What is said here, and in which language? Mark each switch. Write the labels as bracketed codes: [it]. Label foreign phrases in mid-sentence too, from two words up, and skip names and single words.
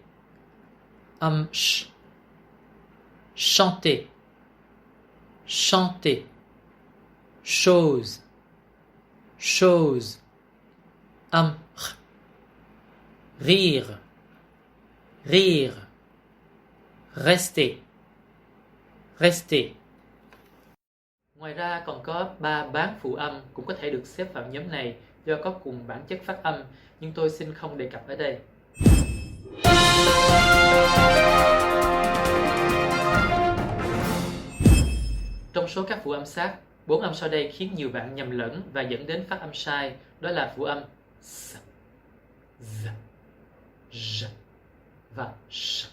[fr] Âm sh, chanter, chanter. Chose, chose. Âm r, rire, rire. Rester, rester. [vi] Ngoài ra còn có 3 bán phụ âm cũng có thể được xếp vào nhóm này do có cùng bản chất phát âm, nhưng tôi xin không đề cập ở đây. Trong số các phụ âm sát, 4 âm sau đây khiến nhiều bạn nhầm lẫn và dẫn đến phát âm sai, đó là phụ âm s, z, j và sh.